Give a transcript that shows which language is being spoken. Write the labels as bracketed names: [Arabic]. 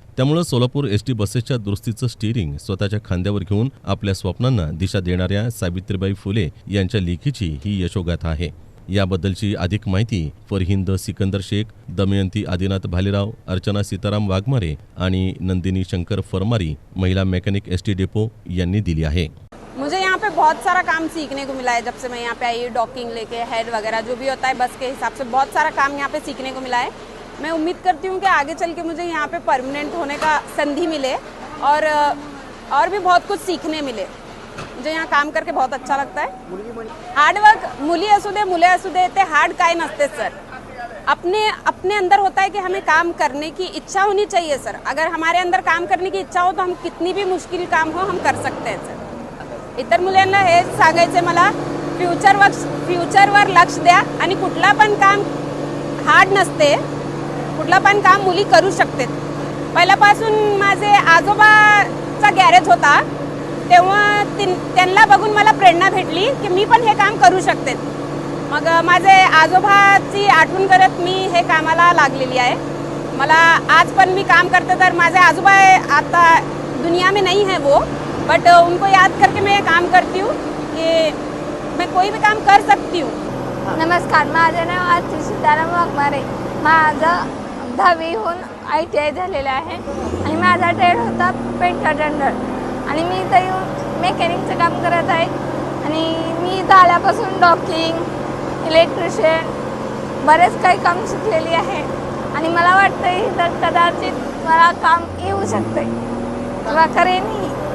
[Marathi] त्यामुळे सोलापूर एसटी बसेसच्या दुरुस्तीचं स्टीअरिंग स्वतःच्या खांद्यावर घेऊन आपल्या स्वप्नांना दिशा देणाऱ्या सावित्रीबाई फुले यांच्या लेखीची ही यशोगाथा आहे। याबद्दलची अधिक माहिती फरहिंद सिकंदर शेख, दमयंती आदिनाथ भालेराव, अर्चना सीताराम वाघमारे आणि नंदिनी शंकर फरमारी महिला मैकेनिक एसटी डेपो यांनी दिली आहे। [Hindi] मुझे यहाँ पे बहुत सारा काम सीखने को मिला है। जब से मैं यहाँ पे आई, डॉकिंग लेके हेड वगैरह जो भी होता है बस के हिसाब से बहुत सारा काम यहाँ पे सीखने को मिला है। मैं उम्मीद करती हूँ कि आगे चल के मुझे यहाँ पे परमानेंट होने का संधि मिले और भी बहुत कुछ सीखने मिले। मुझे यहाँ काम करके बहुत अच्छा लगता है। [Marathi] हार्ड वर्क मुली असू दे मुले असू दे ते हार्ड काय नसते सर। [Hindi] अपने अंदर होता है कि हमें काम करने की इच्छा होनी चाहिए सर। अगर हमारे अंदर काम करने की इच्छा हो तो हम कितनी भी मुश्किल काम हो हम कर सकते हैं सर। [Marathi] इतर मुलांना हे सांगायचे मला, फ्युचरवर लक्ष द्या आणि कुठला पण काम हार्ड नसते, कुठला पण काम मुली करू शकते। पहिल्यापासून माझे आजोबाचा गॅरेज होता तेव्हा त्यांना बघून मला प्रेरणा भेटली की मी पण हे काम करू शकते। मग माझे आजोबाची आठवण करत मी हे कामाला लागलेली आहे। मला आज पण मी काम करते तर माझे आजोबा [Hindi] आता दुनिया में नहीं है वो, बट उनको याद करके मैं काम करती हूँ कि मैं कोई भी काम कर सकती हूँ। [Marathi] नमस्कार, माझे नाव आरती सीताराम वाघमारे। माझं 10वीहून ITI झालेलं आहे आणि माझा ट्रेड होता पेंट अटेंडर आणि मी इथं येऊन मेकॅनिकचं काम करत आहे। आणि मी इथं आल्यापासून डॉकिंग, इलेक्ट्रिशियन बरेच काही काम शिकलेली आहे आणि मला वाटतं इथं कदाचित मला काम येऊ शकते किंवा करेनही।